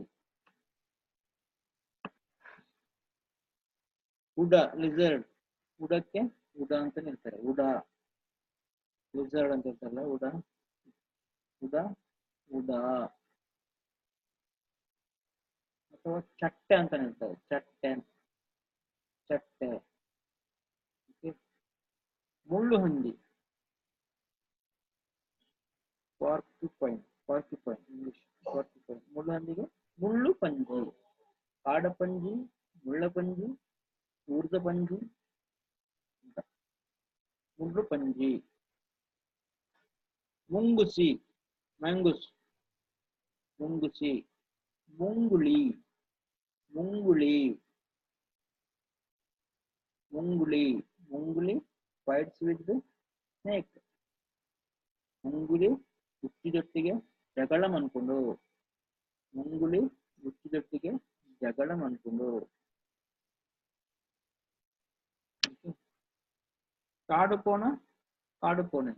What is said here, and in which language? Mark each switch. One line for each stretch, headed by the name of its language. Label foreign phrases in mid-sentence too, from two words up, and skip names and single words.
Kannada: ಉಡ, ಲಿಸರ್ಡ್. ಉಡಕ್ಕೆ ಉಡ ಅಂತ ಹೇಳ್ತಾರೆ, ಉಡ. ಲಿಸರ್ಡ್ ಅಂತ ಹೇಳ್ತಾರಲ್ಲ, ಉಡ, ಉಡ, ಉಡ. ಅಥವಾ ಚಟ್ಟೆ ಅಂತ ಹೇಳ್ತಾರೆ, ಚಟ್ಟೆ ಚಟ್ಟೆ. ಮುಳ್ಳು ಹಂದಿ, ಪಾರ್ಕ್ಯುಪೈನ್, ಪಾರ್ಕ್ಯುಪೈನ್ ಇಂಗ್ಲಿಷ್ ಪಾರ್ಕ್ಯುಪೈನ್. ಮುಳ್ಳು ಹಂದಿಗೆ
Tulu: ಮುಳ್ಳು ಪಂಜಿ, ಕಾಡಪಂಜಿ, ಮುಳ್ಳಪಂಜಿ, ಊರ್ಧ ಪಂಜಿ, ಮುಳ್ಳು ಪಂಜಿ.
Kannada: ಮುಂಗುಸಿ, ಮ್ಯಾಂಗುಸ್, ಮುಂಗುಸಿ. ಮುಂಗುಳಿ, ಮುಂಗುಳಿ, ಮುಂಗುಳಿ, ಮುಂಗುಳಿ
English: fights with snake.
Kannada: ಮುಂಗುಳಿ ಹುಟ್ಟಿದೊಟ್ಟಿಗೆ ಜಗಳ ಮಾಡ್ಕೊಂಡು, ಮುಂಗುಳಿ ಹುಟ್ಟಿದೊಟ್ಟಿಗೆ ಜಗಳ ಮಾಡ್ಕೊಂಡು. ಕಾಡು ಕೋಣ, ಕಾಡು ಕೋಣೆ.